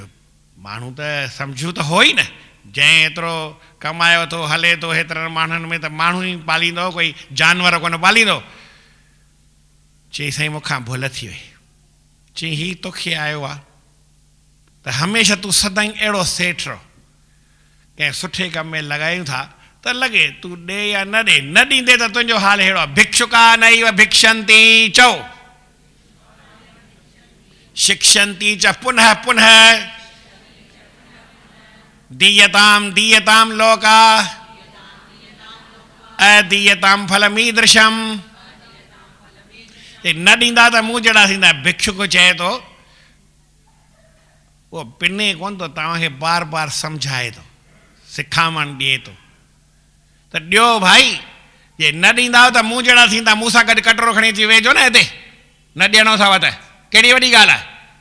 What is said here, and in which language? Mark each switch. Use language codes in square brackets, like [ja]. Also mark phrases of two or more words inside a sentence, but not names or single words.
[sd] माण्हू त सम्झूं त हो ई न, जंहिं एतिरो कमायो थो हले थो हेतिरनि माण्हुनि में, त माण्हू ई पालींदो, कोई जानवर कोन पालींदो। चई साईं मूंखां भुल थी वई। चई हीउ तोखे आयो आहे त हमेशह तूं सदाईं अहिड़ो सेठ रहो, कंहिं सुठे कम में लॻायूं था त लॻे तूं ॾे या न ॾे, न ॾींदे त तुंहिंजो हाल अहिड़ो आहे। [sa] भिक्षुका नैव भिक्षन्ति चओ, शिक्षन्ति च पुनः पुनः, दीयताम दीयताम लोका अदीयताम फलमीदृशम। [sd] न ॾींदा त मूं जहिड़ा थींदा। भिक्षुक चए थो, उहो पिने कोन थो, तव्हांखे बार बार सम्झाए थो, सिखामण ॾिए थो त ॾियो भाई, जे न ॾींदा त मूं जहिड़ा थींदा, मूंसां गॾु कटोरो खणी अची वेझो न हिते, न ॾियणो अथव त कहिड़ी वॾी ॻाल्हि आहे।